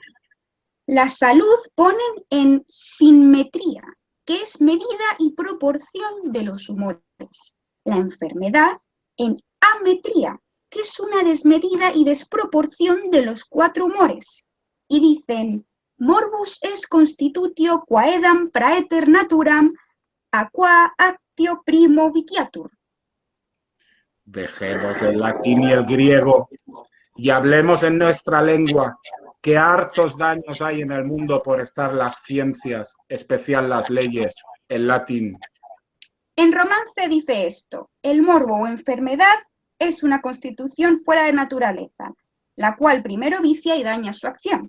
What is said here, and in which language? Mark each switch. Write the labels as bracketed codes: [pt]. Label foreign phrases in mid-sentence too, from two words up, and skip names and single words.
[es] La salud ponen en sinmetría, que es medida y proporción de los humores. La enfermedad en ametría, que es una desmedida y desproporción de los 4 humores. Y dicen, [la] morbus es constitutio quaedam praeter naturam aqua actio primo viciatur. [es] Dejemos el latín y el griego y hablemos en nuestra lengua, que hartos daños hay en el mundo por estar las ciencias, especial las leyes, en latín. En romance dice esto, el morbo o enfermedad es una constitución fuera de naturaleza, la cual primero vicia y daña su acción.